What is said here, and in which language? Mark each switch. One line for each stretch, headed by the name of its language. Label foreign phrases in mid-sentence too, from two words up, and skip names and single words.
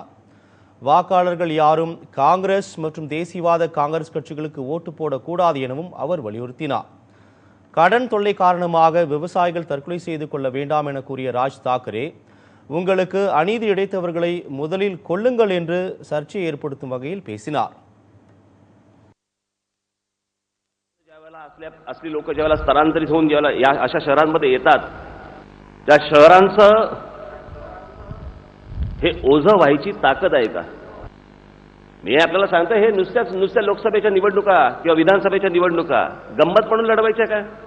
Tamil: வாக்காளர்கள் யாரும் காங்கிரஸ் மற்றும் தேசியவாத காங்கிரஸ் கட்சிகளுக்கு ஓட்டு போடக்கூடாது எனவும் அவர் வலியுறுத்தினார். கடன் தொல்லை காரணமாக விவசாயிகள் தற்கொலை செய்து கொள்ள வேண்டாம் என கூறிய ராஜ் தாக்கரே, உங்களுக்கு அநீதி இழைத்தவர்களை முதலில் கொல்லுங்கள் என்று சர்ச்சை ஏற்படுத்தும் வகையில் பேசினார்.
Marathi: असली लोक ज्यावेळेला स्थलांतरित होऊन ज्यावेळेला अशा शहरांमध्ये येतात, त्या शहरांचं हे ओझं व्हायची ताकद आहे का? मी आपल्याला सांगतो, हे नुसत्या लोकसभेच्या निवडणुका किंवा विधानसभेच्या निवडणुका गंमत म्हणून लढवायच्या का?